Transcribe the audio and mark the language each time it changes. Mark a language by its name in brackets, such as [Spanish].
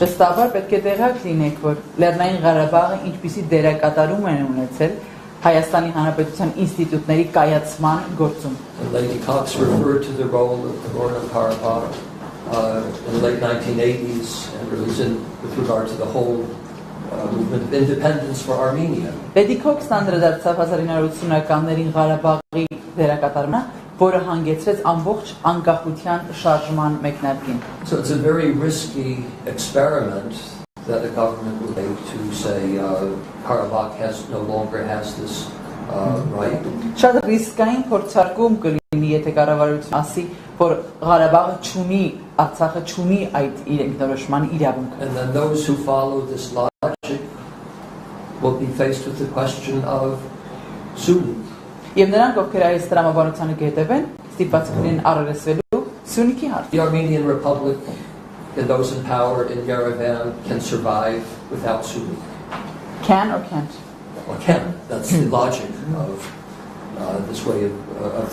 [English] And Lady Cox referred to the role of Nagorno-Karabakh in the late 1980s, and it was with regard to the whole movement of independence for Armenia. [Armenian] Lady Cox անդրադարձավ 1980-ականներին Ղարաբաղի դերակատարմանը, որը հանգեցրեց ամբողջ անկախության շարժման մեկնարկին. [English] So it's a very risky experiment that the government would make to say Karabakh no longer has this right. [Armenian] Շատ ռիսկային փորձարկում կլինի, եթե կառավարությունը ասի, որ Ղարաբաղը չունի, Արցախը չունի այդ իր ինքնորոշման իրավունքը. [English] And then those who follow this logic will be faced with the question of Sunni. [Armenian] Եվ նրանք, ովքեր այս տրամաբանությանը կհետևեն, ստիպված կլինեն առերեսվելու Սյունիքի հարցը. [English] The Armenian Republic and those in power in Yerevan can survive without Sunni. Can or can't? Or can. That's the logic of this way of